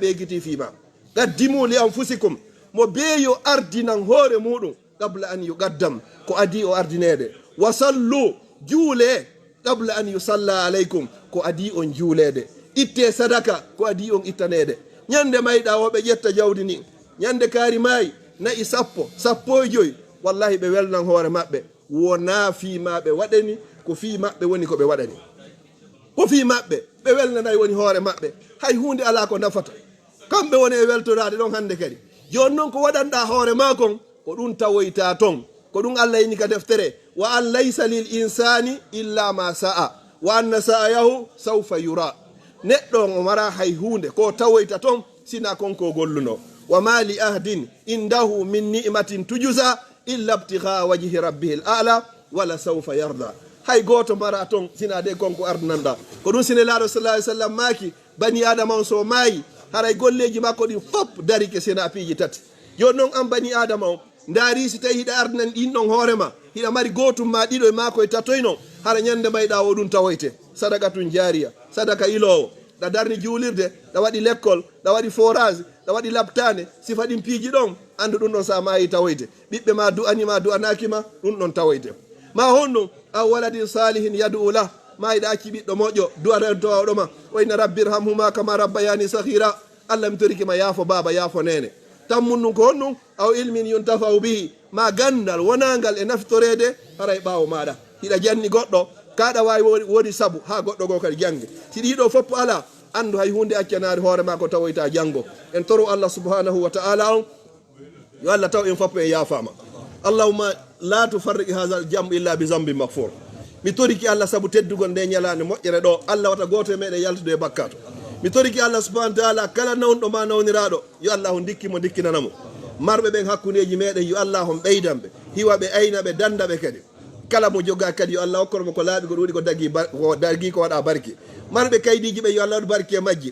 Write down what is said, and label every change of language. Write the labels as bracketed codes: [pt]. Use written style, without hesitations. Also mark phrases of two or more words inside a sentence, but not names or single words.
[ff] ɓe giti [ar] فيما قدموا لأنفسكم [ff] mo beeyo ardinan hoore muɗum [ar] قبل أن يقدم [ff] ko adi o ardinede [ar] وصلوا [ff] juule [ar] قبل أن يصلى عليكم [ff] ko adi on juulede itte sadaka ko adi on ittanede ñande mayɗa woɓe ƴetta jawdi ni ñande kaari maayi nayi sappo e joyi wallahi ɓe welnan hoore maɓɓe wona fimaɓe waɗani ko fi maɓɓe woni ko ɓe waɗani ko fi maɓɓe ɓe welnanayi woni hoore maɓɓe hay hunde ala ko nafata kamɓe woni e weltorade ɗon hande kadi joni noon ko waɗanɗa hoore ma kon ko ɗum tawoyta ton ko ɗum Allah yini ka deftere [ar] وأن ليس للإنسان إلا ما سعى وأن سعيه سوف يرى [ff] neɗɗo o mara hay hunde ko tawoyta ton sina konko golluno [ar] وما لأحد عنده من نعمة تجزى إلا ابتغاء وجه ربه الأعلى ولسوف يرضى [ff] hay goto mara ton sina de konko ardnanda ko ɗum sine laaɗo [ar] صلى الله عليه وسلم [ff] maki bani adama on so maayi haray golleji makko ɗin fop darike sena piiji tati joni noon an bani adama o ndaari si tawi hiɗa ardinan ɗin ɗon hoorema hiɗa mari gotum ma ɗiɗo e mako e tatoyno hara ñande mayɗa o ɗum tawoyte [ar] صدقة جارية [ff] sadaka ilowo ɗa darni juulirde ɗa waɗi l'école ɗa waɗi forage ɗa waɗi labtane sifa ɗin piiji ɗon andu ɗum ɗon sa mayi tawoyte ɓiɓɓe ma du'anima du'anakima ɗum ɗon tawoyte ma honɗum [ar] أو ولد صالح يدعو له [ff] ma yiɗa acci ɓiɗɗo moƴƴo du'antoɗoma [ar] وإن ربي ارحمهما كما ربياني صغيرا [ff] Allah mi torikima yaafo baba yaafo nene tammun ɗum ko honɗum [ar] أو علم ينتفع به [ff] ma gandal wonangal e naftorede haray ɓawo maɗa hiɗa janni goɗɗo kaɗa wawi woni saabu ha goɗɗo go kadi jangge si ɗiɗo fopp ala andu hay hunde accanade hoore ma ko tawoyta janggo en toru Allah [ar] سبحانه وتعالى [ff] on yo Allah taw en fopp e yaafama [ar] اللهم لا تفرق هذا الجمع إلا بذنب مغفور [ff] mi toriki Allah saabu teddugol nde ñalande moƴƴere ɗo Allah wata goto e meɗen yaltude e bakkato mi toriki Allah [ar] سبحانه وتعالى [ff] kala nawɗo ma nawniraɗo yo Allah on dikkimo dikkinanamo marɓe ɓen hakkudeji meɗen yo Allah on ɓeydanɓe hiwaɓe aynaɓe dandaɓe kadi kala mo joga kadi yo Allah hokkormo ko laaɓi ko ɗuuɗi ko dagui ko waɗa barki marɓe kaydiji ɓe yo Allah waɗu barki e majji